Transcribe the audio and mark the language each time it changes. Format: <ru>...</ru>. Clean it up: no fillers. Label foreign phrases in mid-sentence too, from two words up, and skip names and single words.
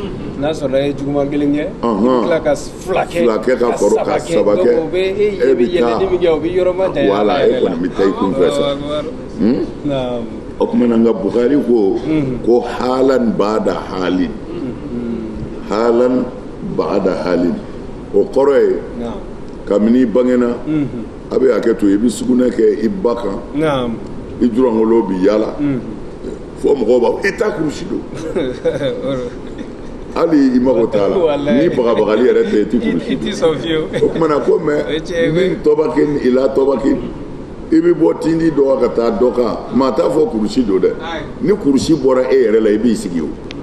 <bm>n'a sɔrɔ ye juguman kelen kɛ tila ka fila kɛ ka kɔrɔ ka saba kɛ e bɛ yɛlɛni min kɛ o bɛ yɔrɔ ma janya wala e kɔni bɛ taa i kun fɛ sa o tuma na nka Bukhari ko</bm> <ar>حالا بعد حال حالا بعد حال</ar> <bm>o kɔrɔ ye kabini i bangena a bɛ hakɛ to i bɛ sugunɛ kɛ i ba kan i jurangolo bɛ yaala fo mɔgɔw b'a fɔ i ta kurusi don hali i mago t'a la ni bagabagali yɛrɛ tɛ i ti kurusi don o tuma na ko mɛ min tɔbakin ila tɔbakin i bɛ bɔ tindi dɔ ka taa dɔ kan maa t'a fɔ kurusi don dɛ ni kurusi bɔra e yɛrɛ la i b'i sigi o</bm>